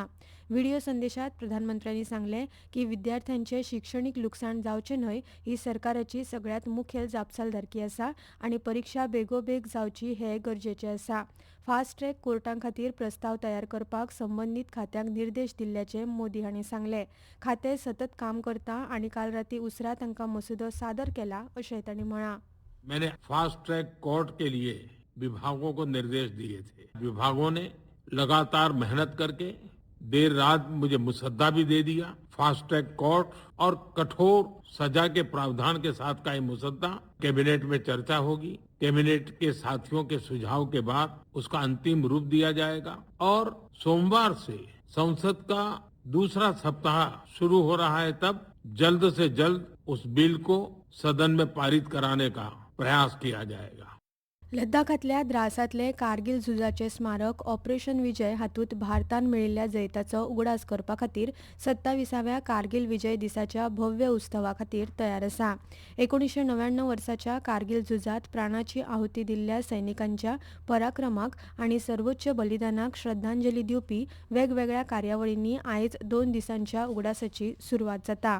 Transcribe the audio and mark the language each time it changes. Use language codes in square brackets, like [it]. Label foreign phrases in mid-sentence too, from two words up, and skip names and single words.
[kok] व्हिडिओ संदेशांत प्रधानमंत्र्यांनी सांगलें की विद्यार्थ्यांचें शिक्षणीक लुकसाण जावचें न्हय ही सरकाराची सगळ्यांत मुखेल जापसालदारकी आसा आनी परीक्षा बेगोबेग जावची हें गरजेचें आसा. [en] fast track courts [kok] खातीर प्रस्ताव तयार करपाक संबंदीत खात्यांक निर्देश दिल्ल्याचें मोदी हांणी सांगलें. खातें सतत काम करता आनी काल रातीं उसरां तांकां मसुदो सादर केला अशें तांणी म्हळां. [hi] मैंने [en] fast track court [hi] के लिए विभागों को निर्देश दिए थे. विभागों ने लगातार मेहनत करके देर रात मुझे मुसद्दा भी दे दिया. [en] fast track court [hi] और कठोर सजा के प्रावधान के साथ का ये मुसद्दा कैबिनेट में चर्चा होगी. कैबिनेट के साथियों के सुझाव के बाद उसका अंतिम रूप दिया जाएगा और सोमवार से संसद का दूसरा सप्ताह शुरू हो रहा है. तब जल्द से जल्द उस बिल को सदन में पारित कराने का प्रयास किया जाएगा. [kok] लद्दाखांतल्या द्रासांतले कारगिल झुजाचे स्मारक ऑपरेशन विजय हातूंत भारतान मेळिल्ल्या जैताचो उगडास करपा खातीर 27व्या कारगिल विजय दिसाच्या भव्य उत्सवा खातीर तयार आसा. 1999 वर्साच्या कारगिल झुजात प्राणाची आहुती दिल्ल्या सैनिकांच्या पराक्रमाक आनी सर्वोच्च बलिदानाक श्रद्धांजली दिवपी वेगवेगळ्या कार्यावळींनी आयज 2 दिसांच्या उगडासाची सुरवात जाता.